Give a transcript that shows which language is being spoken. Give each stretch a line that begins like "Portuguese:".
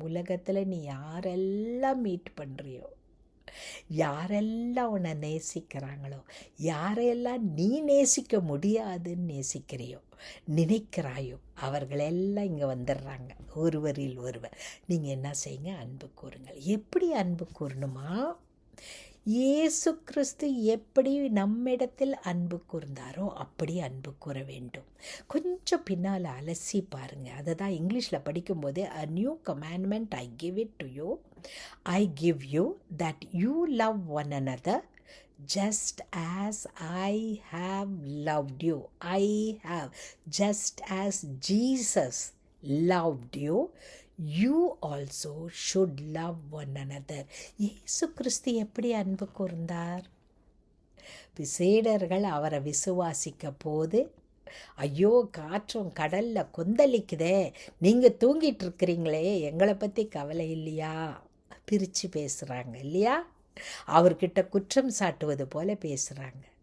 Tamil: உலகத்தில் நீ யாரெல்லாம் மீட் பண்ணுறியோ, யாரெல்லாம் உன்னை நேசிக்கிறாங்களோ, யாரெல்லாம் நீ நேசிக்க முடியாதுன்னு நேசிக்கிறியோ, நினைக்கிறாயோ, அவர்களெல்லாம் இங்கே வந்துடுறாங்க. ஒருவரில் ஒருவர். நீங்கள் என்ன செய்யுங்க? அன்பு கூறுங்கள். எப்படி அன்பு கூறணுமா? இயேசு கிறிஸ்து எப்படி நம்மிடத்தில் அன்பு கூர்ந்தாரோ அப்படி அன்பு கூற வேண்டும். கொஞ்சம் பின்னால் அலசி பாருங்கள். அதை தான் இங்கிலீஷில் படிக்கும்போது,
English: a new commandment I give it to you, I give you that you love one another just as I have loved you. I have, just as Jesus loved you, you also should love one another.
Tamil: இயேசு கிறிஸ்து எப்படி அன்பு கூர்ந்தார்? சீடர்கள் அவரை விசுவாசிக்க போது, ஐயோ காற்றும் கடலில் கொந்தளிக்குதே, நீங்கள் தூங்கிட்டு இருக்கிறீங்களே, எங்களை பற்றி கவலை இல்லையா? பிரித்து பேசுகிறாங்க இல்லையா? அவர்கிட்ட குற்றம் சாட்டுவது போல பேசுகிறாங்க.